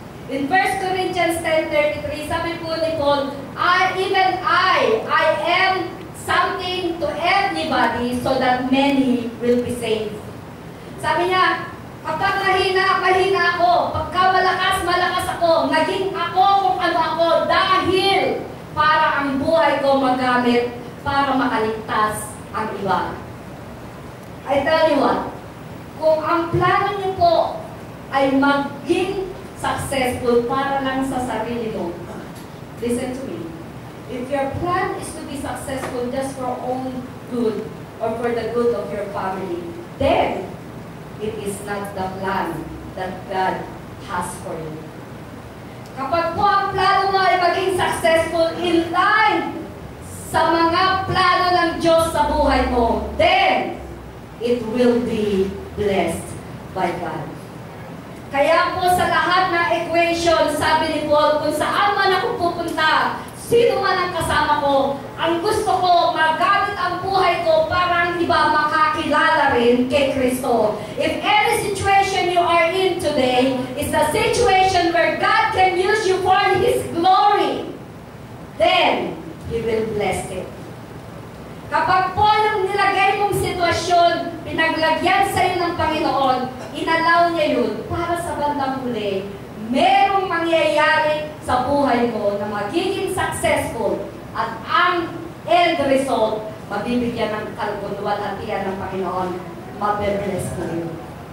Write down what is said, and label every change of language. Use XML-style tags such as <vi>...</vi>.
<en>In 1 Corinthians 10:33,</en> <tl>sabi po ni Paul,</tl> <en>I am something to everybody so that many will be saved.</en> <tl>Sabi niya, kapag mahina ako, pagka malakas ako, naging ako kung ano ako dahil para ang buhay ko magamit para makaligtas ang iba. I tell you what, kung ang plano niyo po ay maging successful para lang sa sarili mo,</tl> <en>listen to me. If your plan is to be successful just for own good or for the good of your family, then it is not the plan that God has for you.</en> <tl>Kapag po ang plano mo ay maging successful in line sa mga plano ng Diyos sa buhay mo,</tl> <en>then it will be blessed by God.</en> <tl>Kaya po sa lahat ng equation, sabi ni Paul, kung saan man ako pupunta, sino man ang kasama ko, ang gusto ko, magamit ang buhay ko para ang iba makakilala rin kay Kristo.</tl> <en>If any situation you are in today is a situation where God can use you for His glory, then He will bless it.</en> <tl>Kapag po yung nilagay mong sitwasyon, pinaglagyan sa iyo ng Panginoon, inalaw niya yun para sa bandang huli, merong mangyayari sa buhay mo na magiging successful at ang end result, mabibigyan ng kaluluwalhatian ng Panginoon, mabibless mo yun.</tl>